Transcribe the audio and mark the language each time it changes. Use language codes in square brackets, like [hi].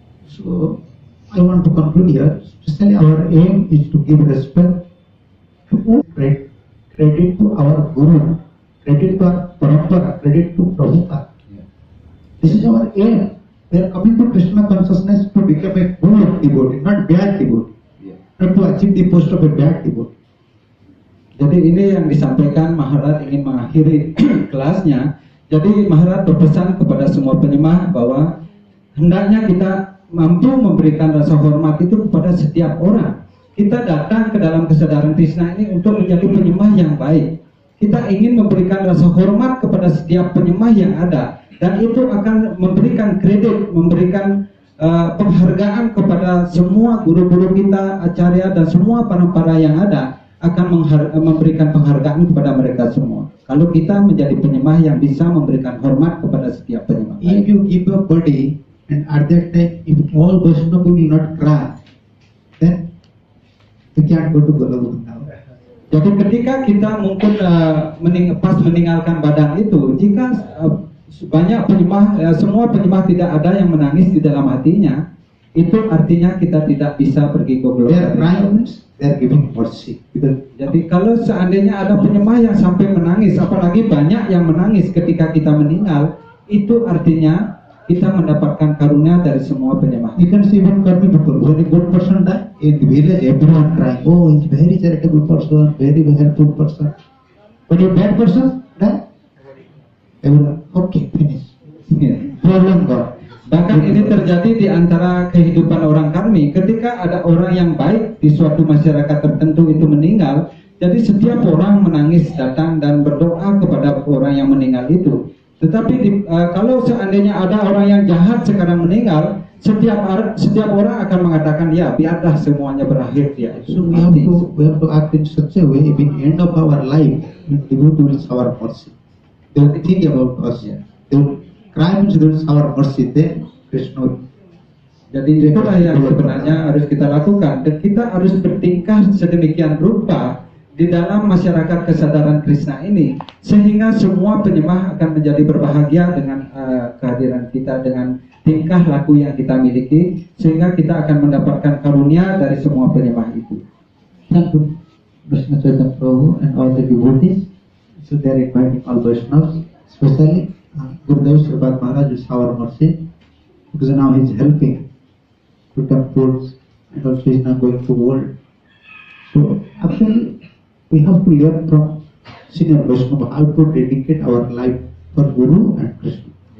[en] So I want to conclude here. Especially our aim is to give respect to credit to our Guru, credit to our Parampara, credit to Prabhupada. This is our aim. We are coming to Krishna consciousness to become a good devotee, not bad devotee, not to achieve the post of a bad devotee. [id] Jadi ini yang disampaikan Maharaj ingin mengakhiri kelasnya. Jadi Maharaj berpesan kepada semua penyembah bahwa hendaknya kita mampu memberikan rasa hormat itu kepada setiap orang. Kita datang ke dalam kesadaran Krishna ini untuk menjadi penyembah yang baik. Kita ingin memberikan rasa hormat kepada setiap penyembah yang ada, dan itu akan memberikan kredit, memberikan penghargaan kepada semua guru-guru kita, acarya dan semua para yang ada, akan memberikan penghargaan kepada mereka semua. Kalau kita menjadi penyembah yang bisa memberikan hormat kepada setiap penyembah. [en] If you give a body, and at that time, if all Vaishnava will not cry, then we can't go to Goloka. [id] Jadi ketika kita mungkin pas meninggalkan badan itu, jika banyak penyembah, semua penyembah tidak ada yang menangis di dalam hatinya, itu artinya kita tidak bisa pergi ke Goloka. [en] They are giving mercy. [id] Jadi kalau seandainya ada penyembah yang sampai menangis, apalagi banyak yang menangis ketika kita meninggal, itu artinya kita mendapatkan karunia dari semua penyembah. [en] You can see even karmi people. When a good person die, in the village everyone crying. Oh, he's very charitable person, very helpful person. But a bad person die, everyone okay, finish. Problem gone. [id] Bahkan ini terjadi di antara kehidupan orang karmi. Ketika ada orang yang baik di suatu masyarakat tertentu itu meninggal, jadi setiap orang menangis datang dan berdoa kepada orang yang meninggal itu. Tetapi kalau seandainya ada orang yang jahat sekarang meninggal, setiap orang akan mengatakan ya biarlah semuanya berakhir dia. [en] So we have to act in such a way. If in end of our life, the devotee will shower mercy. They will think about us. They will cry means they will shower mercy. Then Krishna. [id] Jadi itulah yang sebenarnya harus kita lakukan, dan kita harus bertingkah sedemikian rupa di dalam masyarakat kesadaran Krishna ini, sehingga semua penyembah akan menjadi berbahagia dengan kehadiran kita, dengan tingkah laku yang kita miliki, sehingga kita akan mendapatkan karunia dari semua penyembah itu. [en] Thank you, Krishna Chaitanya Prabhu and all the devotees. So they are inviting all Vaishnavas, especially Gurudev Sripad Maharaj is our mercy, because now he is helping to temples and also he is now going to world. So actually, we have to learn from senior Vaishnava how to dedicate our life for Guru and Krishna.